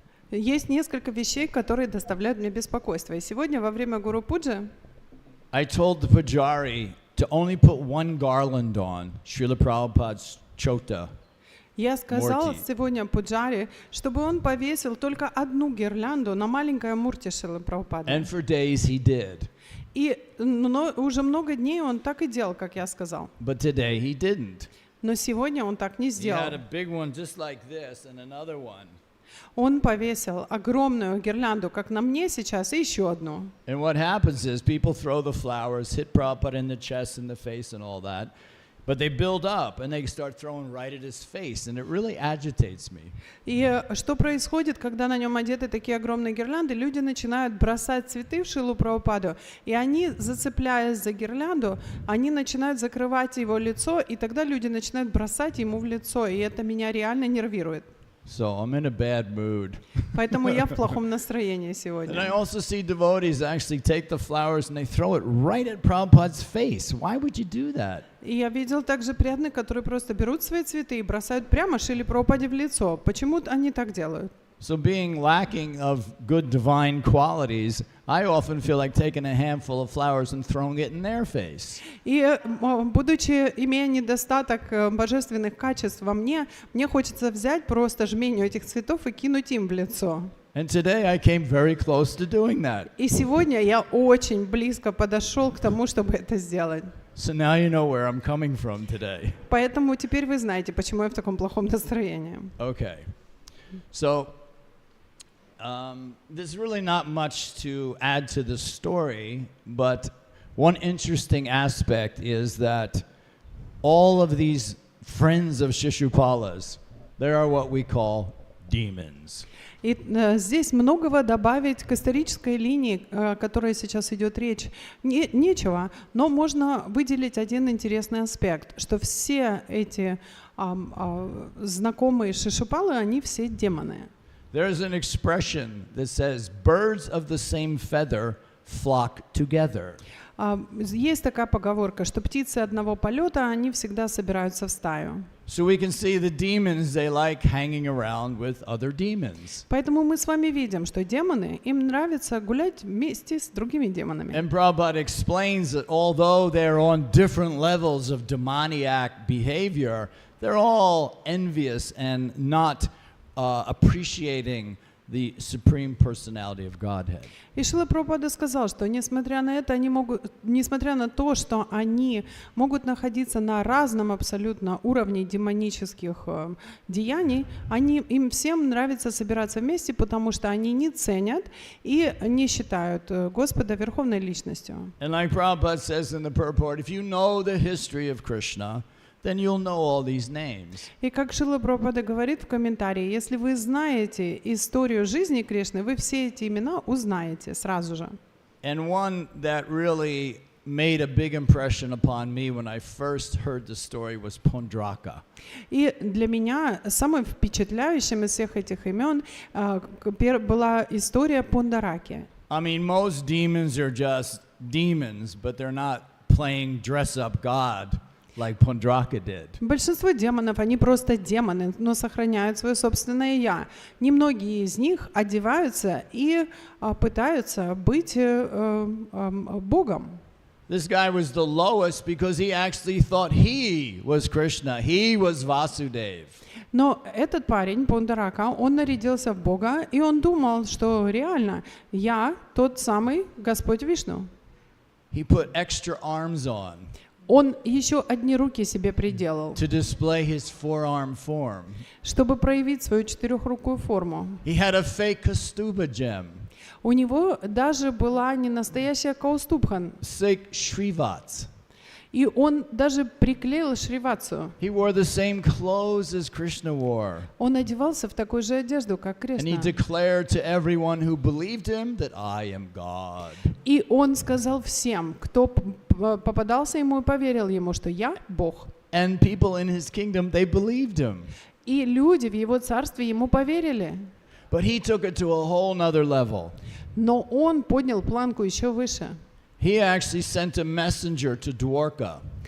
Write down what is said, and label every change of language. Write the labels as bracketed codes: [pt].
[ru] Есть несколько вещей, которые доставляют мне беспокойство. И сегодня во время Гуру Пуджи [en] I told the pujari to only put one garland on Srila Prabhupada's chota. [ru] я сказала Мурти. сегодня Пуджари, чтобы он повесил только одну гирлянду на маленькое мурти Шрилы Прабхупады. [en] And for days he did. [ru] И уже много дней он так и делал, как я сказал. [en] But today he didn't. [ru] Но сегодня он так не [en] He [ru] сделал. [en] had a big one just like this and another one. [ru] Он повесил огромную гирлянду, как на мне сейчас, и еще одну. [en] And what happens is people throw the flowers, hit Prabhupada in the chest, in the face and all that. But they build up and they start throwing right at his face, and it really agitates me. [ru] И что происходит, когда на нем одеты такие огромные гирлянды? Люди начинают бросать цветы в Шрилу Прабхупаду, и они, зацепляясь за гирлянду, они начинают закрывать его лицо, и тогда люди начинают бросать ему в лицо, и это меня реально нервирует. [en] So I'm in a bad mood. [ru] Поэтому я в плохом настроении [en] And I [ru] сегодня. [en] also see devotees actually take the flowers and they throw it right at Prabhupada's face. Why would you do that? [ru] И я видел также преданных, которые просто берут свои цветы и бросают прямо Шриле Прабхупаде в лицо. Почему они так делают? [en] So being lacking of good divine qualities, I often feel like taking a handful of flowers and throwing it in their face. [ru] И будучи, имея недостаток божественных качеств во мне, мне хочется взять просто жменю этих цветов и кинуть им в лицо. [en] And today I came very close to doing that. [ru] И сегодня я очень близко подошел к тому, чтобы это сделать. [en] So now you know where I'm coming from today. [ru] Поэтому теперь вы знаете, почему я в таком плохом настроении. [en] Okay. So there's really not much to add to the story, but one interesting aspect is that all of these friends of Shishupala's, they are what we call demons. [ru] И здесь многого добавить к исторической линии, о которой сейчас идет речь, нечего, но можно выделить один интересный аспект, что все эти знакомые Шишупалы, они все демоны. [en] There's an expression that says, birds of the same feather flock together. [ru] Есть такая поговорка, что птицы одного полета, они всегда собираются в стаю. [en] So we can see the demons, they like hanging around with other demons. [ru] Поэтому мы с вами видим, что демоны, им нравится гулять вместе с другими демонами. [en] And Prabhupada explains that although they're on different levels of demoniac behavior, they're all envious and not appreciating the supreme personality of Godhead. [ru] И Шрила Прабхупада сказал, что несмотря на это, несмотря на то, что они могут находиться на разном абсолютно уровне демонических деяний, им всем нравится собираться вместе, потому что они не ценят и не считают Господа верховной личностью. [en] And like Prabhupada says in the purport, if you know the history of Krishna, then you'll know all these names. [ru] И как Шрила Прабхупада говорит в комментарии, если вы знаете историю жизни Кришны, вы все эти имена узнаете сразу же. [en] And one that really made a big impression upon me when I first heard the story was Pondraka. [ru] И для меня самым впечатляющим из всех этих имен была история Пондараки. [en] I mean, most demons are just demons, but they're not playing dress-up God like Pondraka did. [ru] Большинство демонов, они просто демоны, но сохраняют свое собственное «я». Немногие из них одеваются и пытаются быть Богом. [en] This guy was the lowest because he actually thought he was Krishna. He was Vasudev. [ru] Но этот парень, Пондарака, он нарядился в Бога, и он думал, что реально я тот самый Господь Вишну. [en] He put extra arms on [ru] Он еще одни руки себе приделал, [en] to display his four-arm form. [ru] чтобы проявить свою четырехрукую форму. [en] He had a fake Kaustubha gem, [ru] У него даже была не настоящая каустубхан, [en] fake Shrivats. [ru] и он даже приклеил шривацию. [en] He wore the same clothes as Krishna wore. [ru] Он одевался в такую же одежду, как [en] And he [ru] Кришна. [en] declared to everyone who believed him that I am God. [ru] И он сказал всем, кто попадался ему и поверил ему, что я Бог. [en] And people in his kingdom, they believed him. [ru] И люди в его царстве ему поверили. [en] But he took it to a whole nother level. [ru] Но он поднял планку еще выше. [en] He actually sent a messenger to Dwarka.